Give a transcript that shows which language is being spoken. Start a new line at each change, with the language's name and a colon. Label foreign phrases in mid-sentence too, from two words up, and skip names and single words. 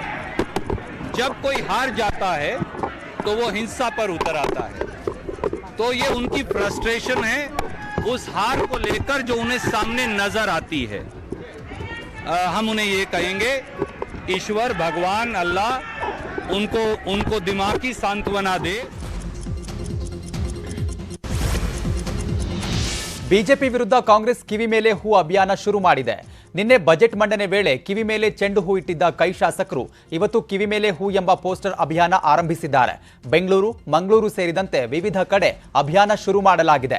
Hindi: जब कोई हार जाता है तो वो हिंसा पर उतर आता है. तो ये उनकी फ्रस्ट्रेशन है, उस हार को लेकर जो उन्हें सामने नजर आती है. हम उन्हें ये कहेंगे, ईश्वर भगवान अल्लाह उनको दिमागी सांत्वना दे.
Kannada: ಬಿಜೆಪಿ ವಿರುದ್ಧ ಕಾಂಗ್ರೆಸ್ ಕಿವಿ ಮೇಲೆ ಹೂ ಅಭಿಯಾನ ಶುರು ಮಾಡಿದೆ. ನಿನ್ನೆ ಬಜೆಟ್ ಮಂಡನೆ ವೇಳೆ ಕಿವಿ ಮೇಲೆ ಚೆಂಡು ಹೂ ಇಟ್ಟಿದ್ದ ಕೈ ಶಾಸಕರು ಇವತ್ತು ಕಿವಿ ಮೇಲೆ ಹೂ ಎಂಬ ಪೋಸ್ಟರ್ ಅಭಿಯಾನ ಆರಂಭಿಸಿದ್ದಾರೆ. ಬೆಂಗಳೂರು, ಮಂಗಳೂರು ಸೇರಿದಂತೆ ವಿವಿಧ ಕಡೆ ಅಭಿಯಾನ ಶುರು ಮಾಡಲಾಗಿದೆ.